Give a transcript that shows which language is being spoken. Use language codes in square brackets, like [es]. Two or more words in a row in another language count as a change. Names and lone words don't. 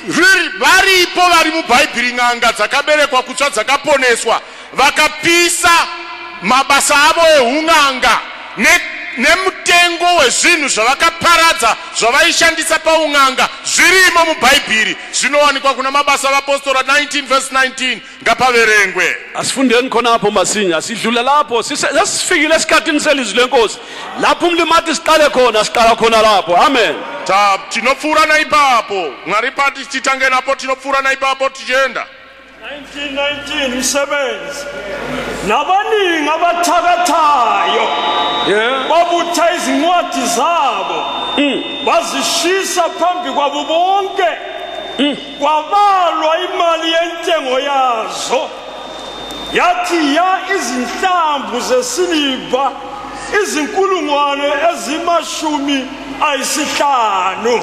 [sn] Varipo vari muBhaibheri n'anga dzakaberekwa kutsha dzakaponeswa, vakapisa mabasa avo eun'anga nemutengo wezvinhu zvavakaparadza zvavaishandisa paun'anga zvirimo muBhaibheri. Zvinowanikwa kuna mabasa avapostora 19 verse 19. Ngapaverengwe. [nd] Asifundeni khona apho masinya sidlula lapho sesifikile esikhathini selizwi lenkosi. Lapho umlimathi siqale khona siqala khona lapho. Amen. [sn] Tinopfuura naipapo. Mwari pati titange napo tinopfuura naipapo tichienda. [nd] 1919 Msebenzi nabaningi abathakathayo babutha izincwadi zabo bazishisa phambi kwabo bonke kwabalwa imali yentengo yazo yathi ya izinhlamvu zesiliva izinkulungwane ezima-50.